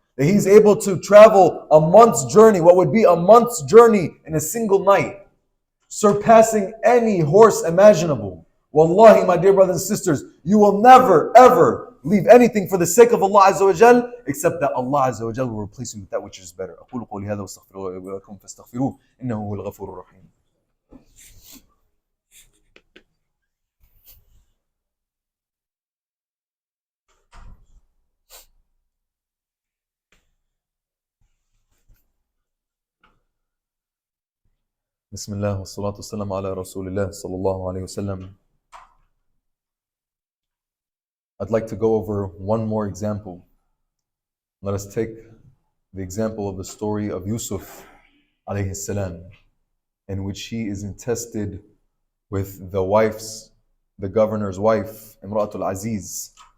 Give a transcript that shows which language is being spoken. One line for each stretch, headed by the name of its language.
English: That he's able to travel a month's journey, what would be a month's journey in a single night, surpassing any horse imaginable. Wallahi, my dear brothers and sisters, you will never, ever leave anything for the sake of Allah Azza wa Jal, except that Allah Azza wa Jal will replace you with that which is better.
Arabic: أقول قولي هذا واستغفر الله لي ولكم فاستغفروه إنه هو الغفور الرحيم. بسم الله والصلاة والسلام على رسول الله صلى الله عليه وسلم.
English: I'd like to go over one more example. Let us take the example of the story of Yusuf alayhi salam, in which he is entrusted with the governor's wife, Imratul Aziz.